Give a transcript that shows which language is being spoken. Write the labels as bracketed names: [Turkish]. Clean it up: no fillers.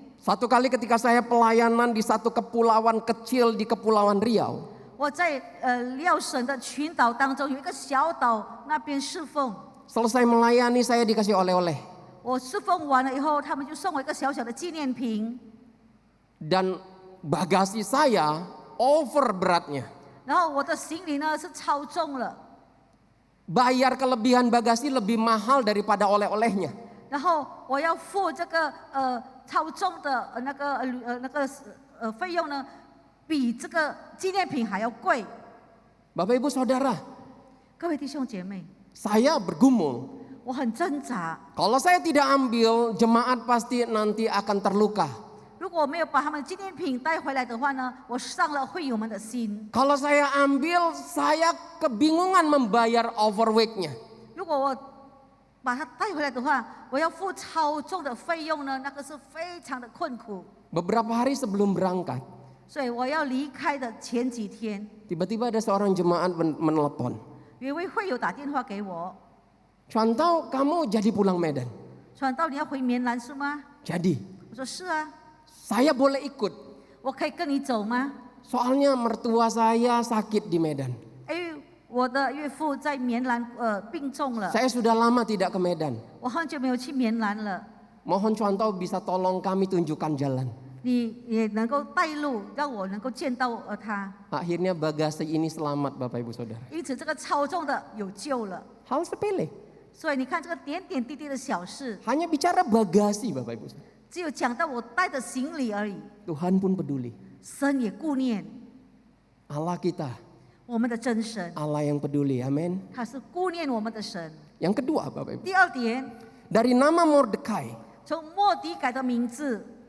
[Indonesian] Satu kali ketika saya pelayanan di satu kepulauan kecil di Kepulauan Riau, [Chinese] 我在廖省的群岛当中有一个小岛，那边侍奉。 [Indonesian] selesai melayani saya dikasih oleh-oleh. [Chinese] 我侍奉完了以后，他们就送我一个小小的纪念瓶， [Indonesian] Dan bagasi saya over beratnya. [Chinese] 然后我的行李呢是超重了， [Indonesian] Bayar kelebihan bagasi lebih mahal daripada oleh-olehnya. [Chinese] 然后我要付这个超重的那个费用呢，比这个纪念品还要贵。 [Indonesian] Bapak Ibu Saudara, [Chinese] 各位弟兄姐妹， [Indonesian] saya bergumul. [Chinese] 我很挣扎。 [Indonesian] Kalau saya tidak ambil, jemaat pasti nanti akan terluka. [Chinese] 如果我没有把他们纪念品带回来的话呢，我伤了会友们的心。 [Indonesian] Kalau saya ambil, saya kebingungan membayar overweight-nya. [Chinese] 如果我把它带回来的话，我要付超重的费用呢，那个是非常的困苦。 [Indonesian] Beberapa hari sebelum berangkat, [Chinese] 所以我要离开的前几天， [Indonesian] tiba-tiba ada seorang jemaat menelepon. [Chinese] 有一位会友打电话给我， [Indonesian] Contoh, kamu jadi pulang Medan. [Chinese] 传道你要回棉兰是吗？ [Indonesian] Jadi, [Chinese] 我说是啊， [Indonesian] saya boleh ikut. [Chinese] 我可以跟你走吗？ [Indonesian] Soalnya mertua saya sakit di Medan. [Chinese] 我的岳父在棉兰病重了， [Indonesian] Saya sudah lama tidak ke Medan. [Chinese] 我很久没有去棉兰了。 [Indonesian] Mohon contoh bisa tolong kami tunjukkan jalan. [Chinese] 你也能够带路，让我能够见到他。 [Indonesian] Akhirnya bagasi ini selamat, Bapak Ibu Saudara. [Chinese] 因此，这个超重的有救了。 [Indonesian] Hal sepele. [Chinese] 所以你看，这个点点滴滴的小事， [Indonesian] Hanya bicara bagasi, Bapak Ibu Saudara. [Chinese] 只有讲到我带的行李而已， [Indonesian] Tuhan pun peduli. [Chinese] 神也顾念 [Indonesian] Allah kita, [Chinese] 我们的真神， [Indonesian] Allah yang peduli. Amin. [Chinese] 他是顾念我们的神。 [Indonesian] Yang kedua, Bapak Ibu. [Chinese] 第二点， [Indonesian] Dari nama Mordekai. [Chinese] 从末底改的名字，